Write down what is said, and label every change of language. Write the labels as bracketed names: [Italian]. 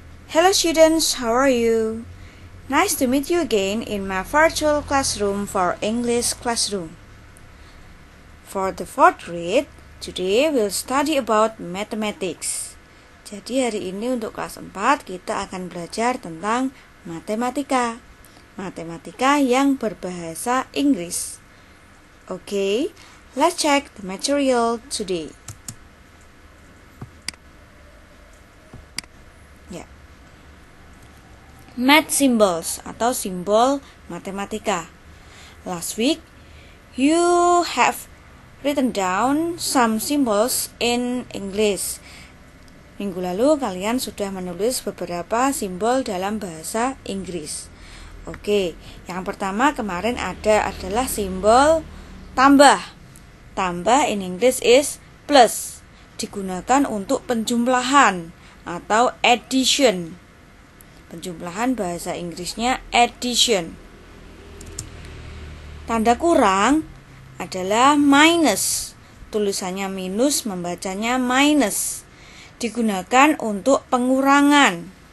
[English] Hello students, how are you? Nice to meet you again in my virtual classroom for English classroom. For the fourth grade, today we'll study about mathematics. [Indonesian] Jadi hari ini untuk kelas 4 kita akan belajar tentang matematika. Matematika yang berbahasa Inggris. [English] Okay, let's check the material today. Math symbols [Indonesian] atau simbol matematika. [English] Last week, you have written down some symbols in English. [Indonesian] Minggu lalu kalian sudah menulis beberapa simbol dalam bahasa Inggris. Oke, yang pertama kemarin adalah simbol tambah. Tambah [English] in English is plus. [Indonesian] Digunakan untuk penjumlahan atau addition. Penjumlahan bahasa Inggrisnya addition. Tanda kurang adalah minus. Tulisannya minus, membacanya minus. Digunakan untuk pengurangan.